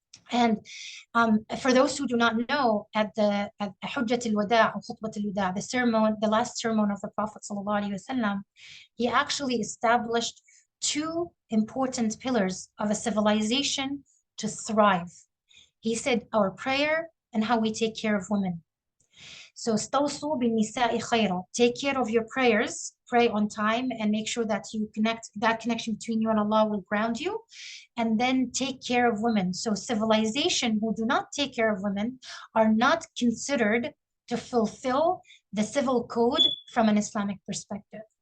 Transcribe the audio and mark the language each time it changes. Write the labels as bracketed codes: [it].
[en] And for those who do not know, at Hujjat al-Wada' or Khutbat al-Wada', the sermon, the last sermon of the Prophet sallallahu alaihi wasallam, he actually established two important pillars of a civilization to thrive. He said our prayer and how we take care of women. So [ar] استوصوا بالنساء خيرا. [en] Take care of your prayers, pray on time, and make sure that you connect, that connection between you and Allah will ground you. And then take care of women. So civilization who do not take care of women are not considered to fulfill the civil code from an Islamic perspective.